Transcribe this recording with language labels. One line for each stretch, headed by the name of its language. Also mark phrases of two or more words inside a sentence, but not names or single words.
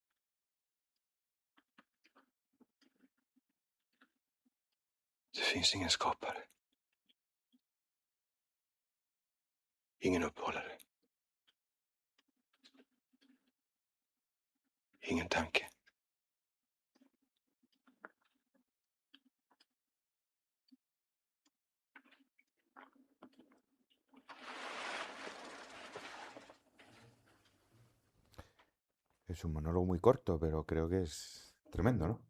Swedish: Det finns ingen skapare. Ingen upphållare. Ingen tanke.
Spanish: Es un monólogo muy corto, pero creo que es tremendo, ¿no?